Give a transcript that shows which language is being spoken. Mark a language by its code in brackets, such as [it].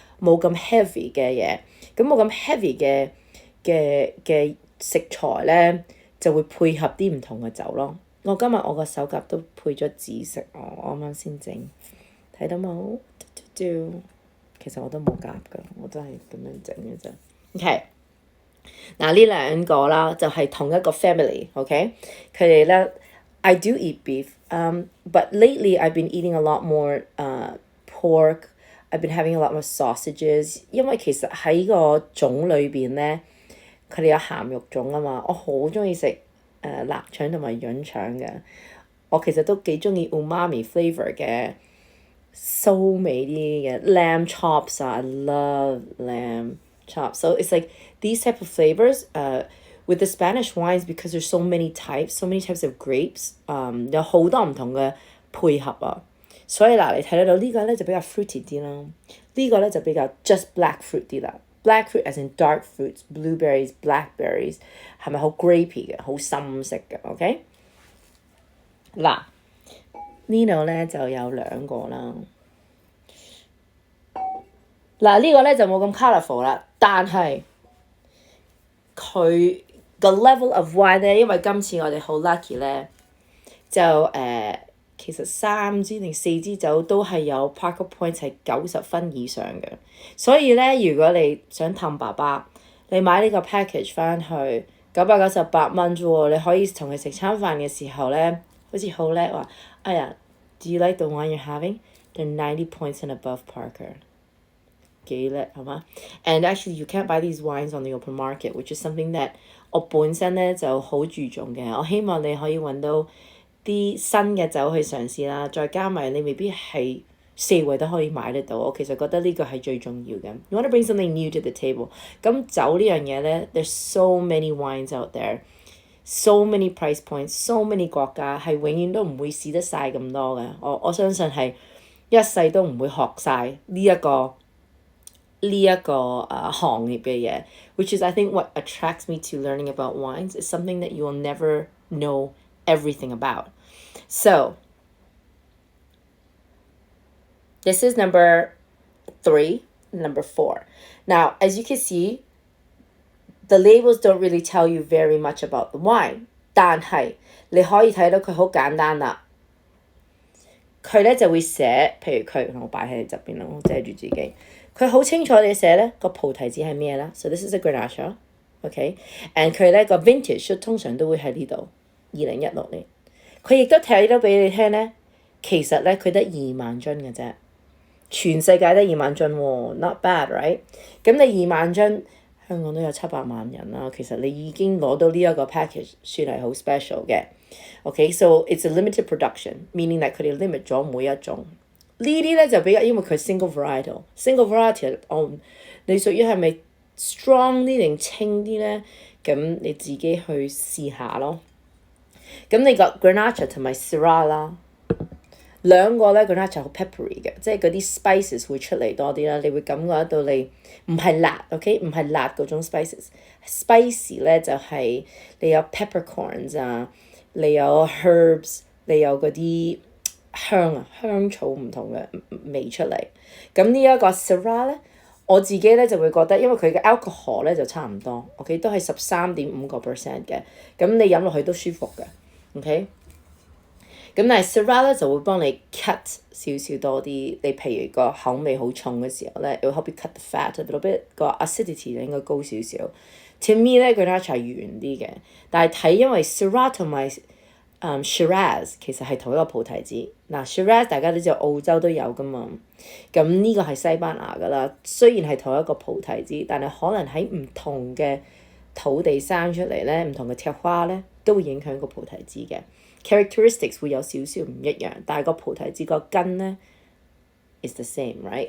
[yue] 冇咁 heavy 嘅嘢，咁冇咁 heavy 嘅食材咧，就會配合啲唔同嘅酒咯。我今日我個手夾都配咗紫色，我啱啱先整，睇到冇？其實我都冇夾㗎，我都係咁樣整嘅啫。 OK， 嗱呢兩個啦，就係同一個 family，OK？佢哋咧 [en] I do eat beef, but lately I've been eating a lot more pork.I've been having a lot more sausages， [yue] 因為其實喺個種裏邊咧，佢哋有鹹肉種啊嘛，我好中意食臘腸同埋潤腸嘅，我其實都幾中意 umami flavour 嘅酥味啲嘅 lamb chops 啊 [en] I love lamb chops. So it's like these type of flavors, with the Spanish wines because there's so many types of grapes, [yue] 有好多唔同嘅配合啊。所以嗱，你睇得到呢個咧就比較 fruity 啲啦，呢個咧就比較 just black fruit 啲啦。 [en] Black fruit as in dark fruits, blueberries, blackberries， [yue] 係咪好 grapey 嘅，好深色嘅 [en] ？OK， [yue] 嗱呢度咧就有兩個啦。嗱呢個咧就冇咁 colourful 啦，但係佢個 level of wine 咧，因為今次我哋好 lucky 咧，就其實3支定4支酒都係有 Parker Points 係90分以上嘅，所以咧如果你想氹爸爸，你買呢個 package 翻去998蚊啫喎，你可以同佢食餐飯嘅時候咧，好似好叻話，哎呀 ， [en] Do you like the wine you're having? They're 90 points and above Parker。 [yue] 幾叻係嘛 [en] ？And actually you can't buy these wines on the open market, which is something that [yue] 我本身咧就好注重嘅。我希望你可以揾到啲新嘅酒去嘗試啦，再加埋你未必係4圍都可以買得到。我其實覺得呢個係最重要嘅。 [en] You want to bring something new to the table。 [yue] 咁酒呢樣嘢咧 ， [en] there's so many wines out there, so many [yue] price points, so many 國家係永遠都唔會試得晒咁多嘅。我相信係一世都唔會學晒呢一個行業嘅嘢， [en] which is I think what attracts me to learning about wines is something that you will never know everything about. So this is number 3, number 4. Now, as you can see, the labels don't really tell you very much about the wine. [yue] 但係你可以睇到佢好簡單啦。佢咧就會寫，譬如佢我擺喺你側邊啦，我遮住自己。佢好清楚地寫咧個菩提子係咩啦。 [en] So this is a Grenache， [yue] OK，and 佢咧個 vintage 通常都會喺呢度，2016年。佢亦都睇到俾你聽咧，其實咧佢得2萬樽嘅啫，全世界得2萬樽喎 ， [en] not bad，right？ [yue] 咁你2萬樽，香港都有700萬人啦，其實你已經攞到呢一個 package 算係好 special 嘅。 [en] Okay, so it's a limited production, meaning that [yue] 佢哋 limit 咗每一種。呢啲咧就比較，因為佢 single variety，你屬於係咪 strong 啲定清啲咧？咁你自己去試下咯。咁你個 Grenache 同埋 Syrah 啦，兩個咧 Grenache 好 peppery 嘅，即係嗰啲 spices 會出嚟多啲啦，你會感覺得到你唔係辣 ，OK， 唔係辣嗰種 spices。spicy 咧就係你有 peppercorns 啊。你有 herbs， 你有嗰啲香草唔同嘅味出嚟。咁呢一個 Syrah 咧，我自己咧就會覺得，因為佢嘅 alcohol 咧就差唔多 ，OK， 都係13.5% 嘅。咁你飲落去都舒服嘅 ，OK。咁但係 Syrah 咧就會幫你 cut 少少多啲。你譬如個口味好重嘅時候咧， [en] it will help you cut the fat a little bit， [yue] 個 acidity 應該高少少。 To me 咧 Grenache 係圓啲嘅，但係睇因為 Syrah 同埋Shiraz 其實係同一個菩提子。嗱 Shiraz 大家都知道澳洲都有噶嘛，咁呢個係西班牙噶啦。雖然係同一個菩提子，但係可能喺唔同嘅土地生出嚟咧，唔同嘅鐵花咧都會影響個菩提子嘅 characteristics 會有少少唔一樣，但係個菩提子個根咧 [en] is the same， right？